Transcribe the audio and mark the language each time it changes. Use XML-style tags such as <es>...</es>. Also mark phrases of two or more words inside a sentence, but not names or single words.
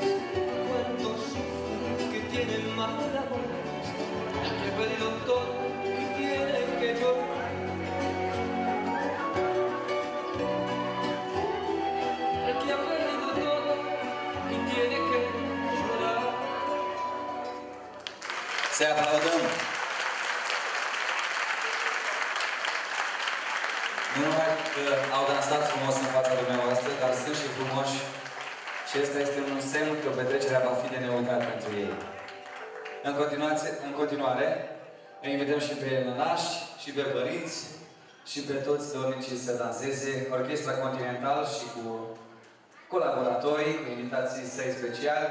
<es>Cuántos sufren que tienen mal amores, el que ha perdido todo y tiene que llorar. El que ha perdido todo y tiene que llorar.</es> <ro>Se aplaudăm! Nu numai că au dansat frumos în fața dumneavoastră, dar sunt și frumoși. Și ăsta este un semn că petrecerea va fi de neuitat pentru ei. În continuare, îi invităm și pe nănași, și pe părinți, și pe toți dornicii să danseze Orchestra Continental și cu colaboratorii, cu invitații săi speciali.</ro>